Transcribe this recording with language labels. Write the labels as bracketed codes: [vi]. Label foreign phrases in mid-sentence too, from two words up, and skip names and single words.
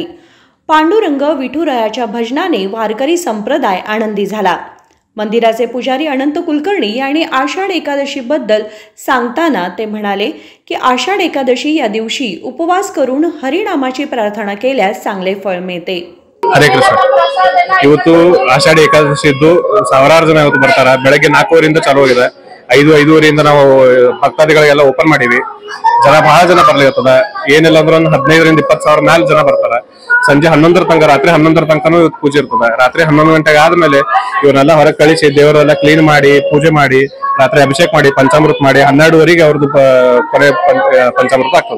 [mr] पांडुरंग विठुरायाच्या भजनाने वारकरी संप्रदाय आनंदी झाला। मंदिराचे पुजारी अनंत कुलकर्णी यांनी आषाढ एकादशी बद्दल सांगताना ते म्हणाले की आषाढ एकादशी या दिवशी उपवास करून हरिनामाची प्रार्थना केल्यास चांगले फळ मिळते। [kn] ಹರೇ ಕೃಷ್ಣ। ಇವತ್ತು ಆಷಾಢ ಏಕಾದಶಿದ್ದು ಸಾವಿರಾರು ಜನ ಇವತ್ತು ಬರ್ತಾರ। ಬೆಳಗ್ಗೆ 4:00 ಚಾಲೂ ಆಗಿದೆ, 5:05 ನಾವು ಭಕ್ತಾದಿಗಳಿಗೆಲ್ಲ ಓಪನ್ ಮಾಡಿವಿ। ಜನ ಬಹಳ ಜನ ಬರ್ಲಿರ್ತದ, ಏನಿಲ್ಲ ಅಂದ್ರೆ ಒಂದು 15,000 20 ಸಾವಿರ ಮೇಲೆ ಜನ ಬರ್ತಾರ। ಸಂಜೆ 11 ತನಕ, ರಾತ್ರಿ 11 ತನಕನೂ ಇವತ್ತು ಪೂಜೆ ಇರ್ತದ। ರಾತ್ರಿ 11 ಗಂಟೆಗೆ ಆದ್ಮೇಲೆ ಇವನ್ನೆಲ್ಲ ಹೊರಗೆ ಕಳಿಸಿ ದೇವರೆಲ್ಲ ಕ್ಲೀನ್ ಮಾಡಿ ಪೂಜೆ ಮಾಡಿ ರಾತ್ರಿ ಅಭಿಷೇಕ ಮಾಡಿ ಪಂಚಾಮೃತ ಮಾಡಿ 12ವರೆಗೆ ಅವ್ರದ್ದು ಕೊನೆ ಪಂಚಾಮೃತ ಆಗ್ತದೆ।